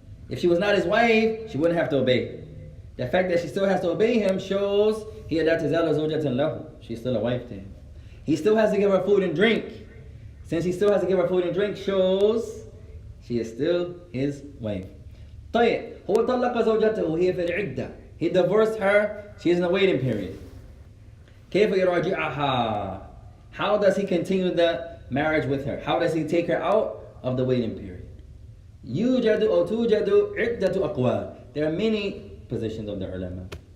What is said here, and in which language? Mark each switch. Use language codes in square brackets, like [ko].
[en] If she was not his wife, she wouldn't have to obey. The fact that she still has to obey him shows [ar] هي لا تزال زوجة له. [en] She's still a wife to him. He still has to give her food and drink. Since he still has to give her food and drink, shows she is still his wife. [ar] طيب هو طلق زوجته وهي في العدة. [en] He divorced her. She is in the waiting period. [ar] كيف يراجعها? [en] How does he continue the marriage with her? How does he take her out of the waiting period? [ar] يوجد أو توجد عدة أقوال. [en] There are many positions of the ulama.